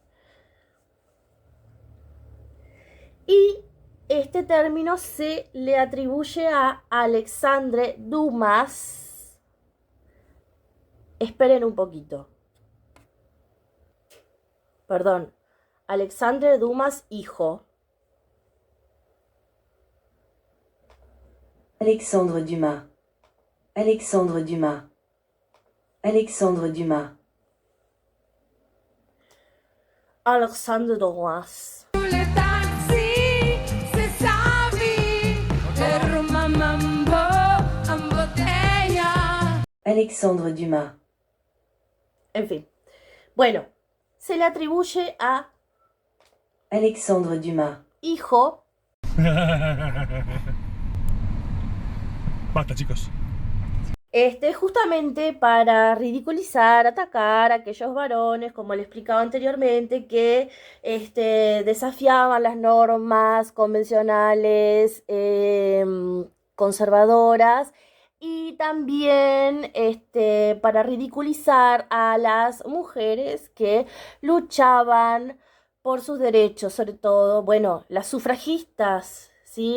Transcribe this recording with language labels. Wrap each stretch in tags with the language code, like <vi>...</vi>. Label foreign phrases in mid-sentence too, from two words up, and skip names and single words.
<es>Y este término se le atribuye a Alexandre Dumas. Esperen un poquito. Perdón. Alexandre Dumas, hijo. Alexandre Dumas. Alexandre Dumas. Alexandre Dumas. Alexandre Dumas. Alexandre Dumas. En fin. Bueno, se le atribuye a Alexandre Dumas. hijo Basta, chicos. justamente para ridiculizar, atacar a aquellos varones, como le explicaba anteriormente, que desafiaban las normas convencionales conservadoras, y también para ridiculizar a las mujeres que luchaban por sus derechos, sobre todo, bueno, las sufragistas, ¿sí?</es>